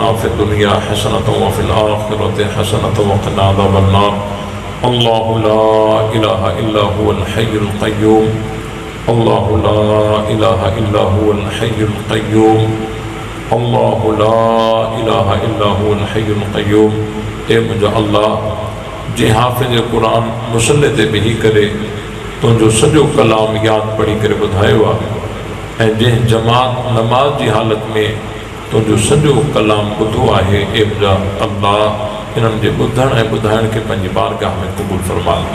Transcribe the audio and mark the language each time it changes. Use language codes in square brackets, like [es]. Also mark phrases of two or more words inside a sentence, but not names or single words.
[ar] في الدنيا حسنة وفي الآخرة حسنة وقنا عذاب النار الله لا إله إلا هو الحي القيوم الله لا إله إلا هو الحي القيوم الله لا إله إلا هو الحي القيوم [sd] ए मुंहिंजो अल्लाह जे हाफ़िज़ क़ुरान मुसल्ले ते बिही करे तुंहिंजो सॼो कलाम यादि पढ़ी करे ॿुधायो आहे ऐं जंहिं जमात नमाज जी हालत में तुंहिंजो सॼो कलाम ॿुधो आहे ए मुंहिंजा अल्लाह इन्हनि जे ॿुधण ऐं ॿुधाइण खे पंहिंजी बारगाह में क़बूल फरमा